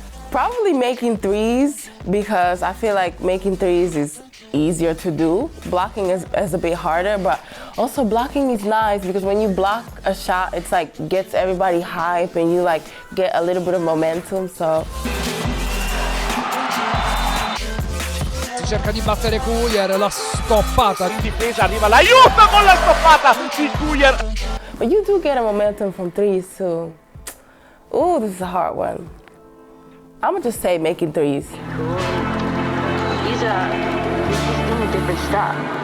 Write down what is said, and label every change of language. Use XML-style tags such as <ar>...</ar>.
<en>Probably making threes, because I feel like making threes is easier to do. Blocking is a bit harder, but also blocking is nice because when you block a shot, it's like gets everybody hype and you like get a little bit of momentum, so.</en> <it>Si cerca di battere Kuier, la stoppata. In difesa arriva l'aiuto con la stoppata di Kuier.</it> <en>But you do get a momentum from threes too. Ooh, this is a hard one. I'm gonna just say making threes. Cool. He's doing a different stuff.</en>